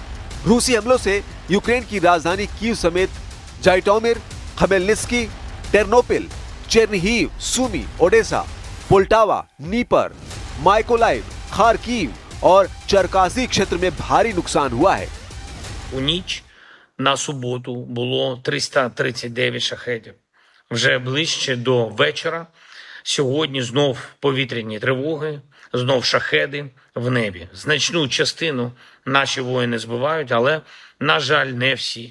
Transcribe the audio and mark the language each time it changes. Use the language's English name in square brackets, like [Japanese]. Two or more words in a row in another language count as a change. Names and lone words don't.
[Hindi] रूसी हमलों से यूक्रेन की राजधानी कीव समेत जाइटोमिर, खमेलनिस्की, टेर्नोपिल, चेर्निहिव, सुमी, ओडेसा, पोल्टावा, नीपर, माइकोलाइव, खार्कीव और चरकासी क्षेत्र में भारी नुकसान हुआ है। [Ukrainian] У ніч на суботу було 339 шахедів. Вже ближче до вечора сьогодні знов повітряні тривоги, знов шахеди в небі. Значну частину наші воїни збивають, але, на жаль, не всі.